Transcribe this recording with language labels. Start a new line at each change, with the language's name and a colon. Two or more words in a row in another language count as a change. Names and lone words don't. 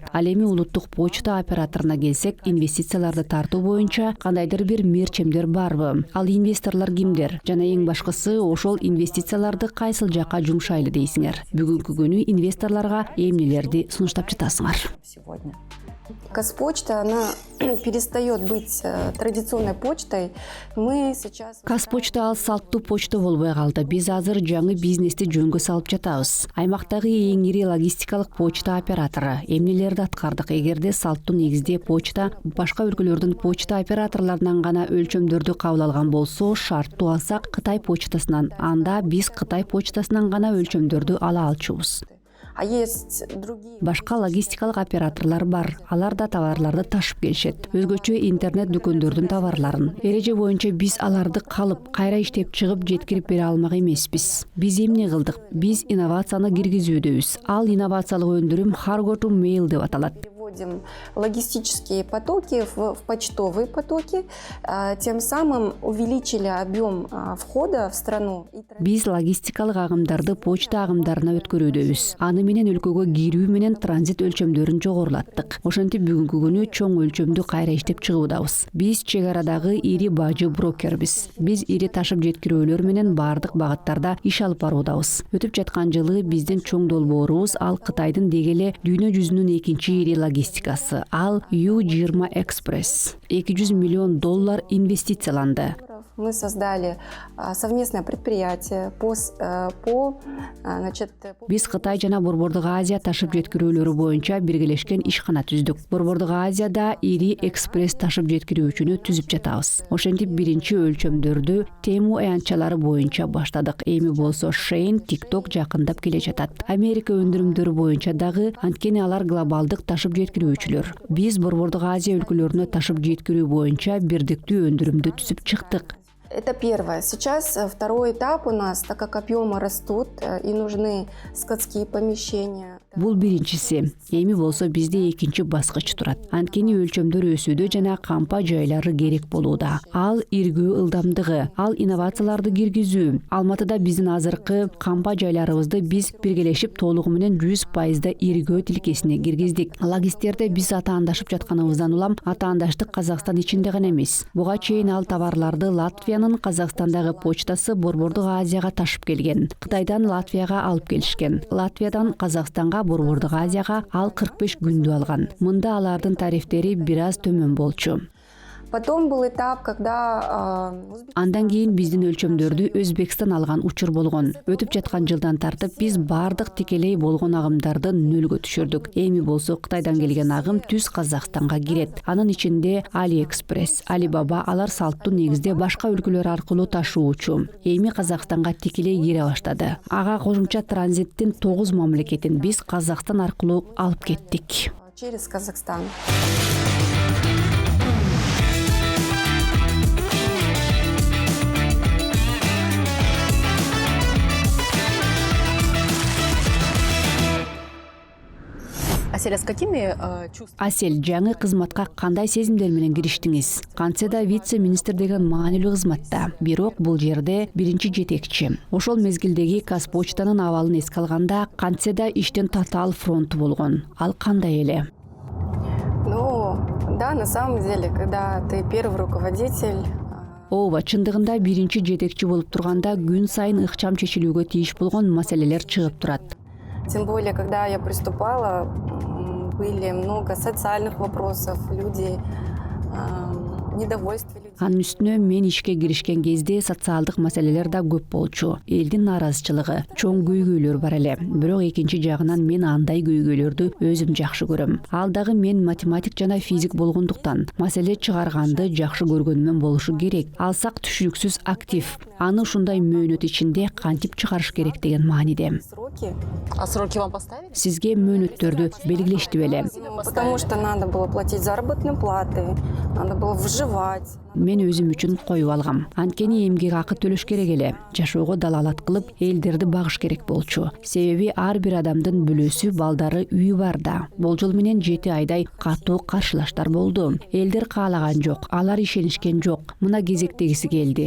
Kyrgyz: Ал эми улуттук почта операторуна келсек, инвестицияларды тартуу боюнча кандайдыр бир мерчемдер барбы? Ал инвесторлор кимдер? Жана эң башкысы, ошол инвестицияларды кайсыл жакка жумшайлы дейсиңер? Бүгүнкү күнү инвесторлорго эмнелерди сунуштап жатасыңар?
Russian: Казпочта, она перестает быть традиционной почтой. Мы сейчас...
Kyrgyz: Казпочта ал салттуу почта болбой калды. Биз азыр жаңы бизнести жөнгө салып жатабыз. Аймактагы эң ири логистикалык почта оператору. Эмнелерди аткардык? Эгерде салттуу негизде почта башка өлкөлөрдүн почта операторлорунан гана өлчөмдөрдү кабыл алган болсо, шарттуу алсак Кытай почтасынан, анда биз Кытай почтасынан гана өлчөмдөрдү ала алчубуз.
Russian: А есть другие...
Kyrgyz: Башка логистикалык операторлор бар. Алар да товарларды ташып келишет. Өзгөчө интернет дүкөндөрдүн товарларын. Эреже боюнча биз аларды калып, кайра иштеп чыгып жеткирип бере алмак эмеспиз. Биз эмне кылдык? Биз инновацияны киргизүүдөбүз. Ал инновациялык өндүрүм
English: cargo to mail
Kyrgyz: деп аталат.
Russian: Переводим логистические потоки в почтовые потоки, тем самым увеличили объем входа в страну.
Kyrgyz: Биз логистикалык агымдарды почта агымдарына өткөрүүдөбүз. Аны менен өлкөгө кирүү менен транзит өлчөмдөрүн жогорулаттык. Ошентип бүгүнкү күнү чоң өлчөмдү кайра иштеп чыгуудабыз. Биз чек арадагы ири бажы брокербиз. Биз ири ташып жеткирүүлөр менен баардык багыттарда иш алып баруудабыз. Өтүп жаткан жылы биздин чоң долбоорубуз ал Кытайдын дегеле дүйнө жүзүнүн экинчи ири логистикасы. Ал U20 Express. $200 миллион инвестицияланды. Мы создали совместное предприятие Биз Кытай жана Борбордук Азия ташып жеткирүүлөрү боюнча биргелешкен ишкана түздүк. Борбордук Азияда ири экспресс ташып жеткирүүчүнү түзүп жатабыз. Ошентип биринчи өлчөмдөрдү Temu аянтчалары боюнча баштадык. Эми болсо Shein, TikTok жакындап келе жатат. Америка өндүрүмдөрү боюнча дагы, анткени алар глобалдык ташып жеткирүүчүлөр. Биз Борбордук Азия өлкөлөрүнө ташып жеткирүү боюнча бирдиктүү өндүрүмдү түзүп чыктык.
Russian: Это первое. Сейчас второй этап у нас, так как объемы растут и нужны складские помещения.
Kyrgyz: Бул биринчиси. Эми болсо бизде экинчи баскыч турат. Анткени өлчөмдөр өсүүдө жана кампа жайлары керек болууда. Ал иргөө ылдамдыгы, ал инновацияларды киргизүү. Алматыда биздин азыркы кампа жайларыбызды биз биргелешип толугу менен 100% иргөө тилкесине киргиздик. Логисттерде биз атаандашып жатканыбыздан улам атаандаштык Казакстан ичинде гана эмес. Буга чейин ал товарларды Латвиянын Казакстандагы почтасы Борбордук Азияга ташып келген. Кытайдан Латвияга алып келишкен. Латвиядан Казакстанга, Борбордук Азияга ал 45 күндү алган. Мында алардын тарифтери бир аз төмөн болчу.
Russian: Потом был этап, когда...
Kyrgyz: Андан кийин биздин өлчөмдөрдү Өзбекстан алган учур болгон. Өтүп жаткан жылдан тартып биз бардык тикелей болгон агымдарды нөлгө түшүрдүк. Эми болсо Кытайдан келген агым түз Казакстанга кирет. Анын ичинде AliExpress, Alibaba алар салттуу негизде башка өлкөлөр аркылуу ташуучу. Эми Казакстанга тикелей кире баштады. Ага кошумча транзиттин 9 мамлекетин биз Казакстан аркылуу алып кеттик.
Russian: Через Казахстан. Асель, с какими чувствами?
Kyrgyz: Асель, жаңы кызматка кандай сезимдер менен кириштиңиз? Кантсе да вице-министр деген маанилүү кызматта. Бирок бул жерде биринчи жетекчи. Ошол мезгилдеги Казпочтанын абалын эске алганда, кантсе да иштин татаал фронту болгон. Ал кандай эле?
Russian: Ну, да, на самом деле, когда ты первый руководитель...
Kyrgyz: Ооба, чындыгында биринчи жетекчи болуп турганда күн сайын ыкчам чечилүүгө тийиш болгон маселелер чыгып турат.
Russian: Тем более, когда я приступала, были много социальных вопросов, люди недовольствие людей.
Kyrgyz: Анын үстүнө мен ишке киришкен кезде социалдык маселелер да көп болчу. Элдин нааразычылыгы, чоң көйгөйлөр бар эле. Бирок экинчи жагынан мен андай көйгөйлөрдү өзүм жакшы көрөм. Ал дагы мен математик жана физик болгондуктан маселе чыгарганды жакшы көргөнүмөн болушу керек. Алсак түшүнүксүз актив. Аны ушундай мөөнөт ичинде кантип чыгарыш керек деген мааниде.
Russian: Сроки. А сроки вам поставили?
Kyrgyz: Сизге мөөнөттөрдү белгилешти беле?
Russian: Потому что надо было платить заработные платы, надо было выживать.
Kyrgyz: Мен өзүм үчүн коюп алгам. Анткени эмгек акы төлөш керек эле. Жашоого далалат кылып, элдерди багыш керек болчу. Себеби ар бир адамдын бүлөсү, балдары, үйү бар да. Болжол менен 7 айдай катуу каршылаштар болду. Элдер каалаган жок, алар ишенишкен жок. Мына кезектегиси келди.